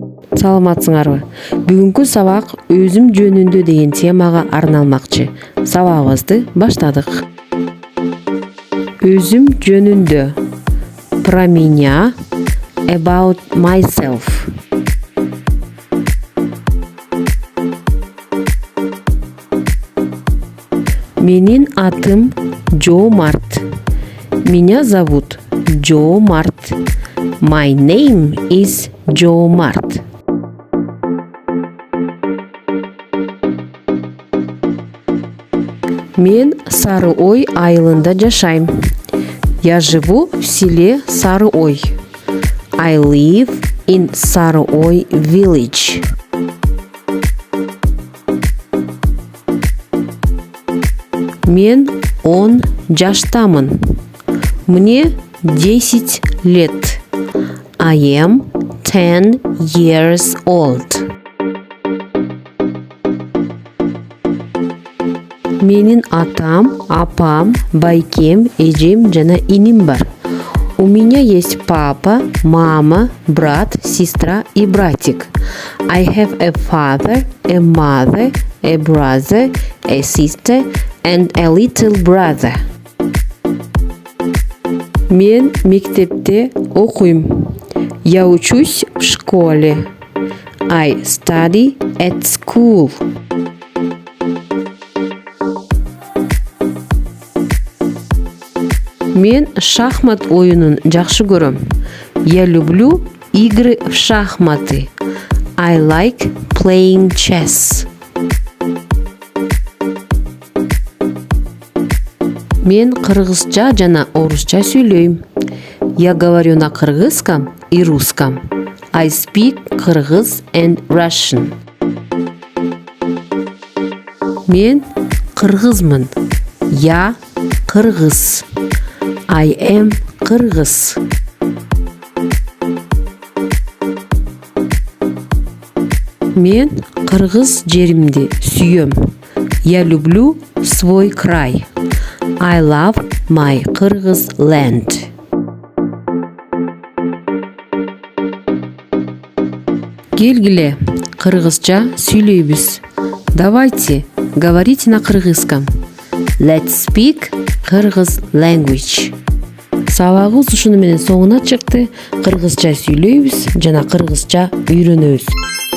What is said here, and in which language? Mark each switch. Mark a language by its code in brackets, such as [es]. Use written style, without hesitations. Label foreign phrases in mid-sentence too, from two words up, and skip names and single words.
[ky] Саламатсыңарбы? Бүгүнкү сабак өзүм жөнүндө деген темага арналмакчы. Сабагыбызды баштадык. Өзүм жөнүндө. [ru] Про меня. [en] About myself. [ky] Менин атым Джо Март. [ru] Меня зовут Джо Март. [en] My name is Джо Март. [ky] Мен Сары-Ой айылында жашайм. [ru] Я живу в селе Сары-Ой. [en] I live in Сары-Ой village. [ky] Мен 10 жаштамын. [ru] Мне 10 лет. [en] I am 10 years old. [ky] Менин атам, апам, байкем, эжем жана иним бар. [ru] У меня есть папа, мама, брат, сестра и братик. [en] I have a father, a mother, a brother, a sister and a little brother. [ky] Мен мектепте окуйм. [ru] Я учусь в школе. [en] I study at school. [ky] Мен шахмат оюнун жакшы көрөм. [ru] Я люблю игры в шахматы. [en] I like playing chess. [ky] Мен кыргызча жана орусча сүйлөйм. [ru] Я говорю на кыргызском и русском. [en] I speak Kyrgyz and Russian. [ky] Мен кыргызмын. [ru] Я кыргыз. [en] I am кыргыз. [ky] Мен кыргыз жеримди сүйөм. [ru] Я люблю свой край. [en] I love my Kyrgyz land. [ky] Келгиле, кыргызча сүйлөйбүз. [ru] Давайте, говорите на кыргызском. [en] Let's speak Kyrgyz language. [ky] Сабагыбыз ушуну менен соңуна чыкты. Кыргызча сүйлөйбүз жана кыргызча үйрөнөбүз.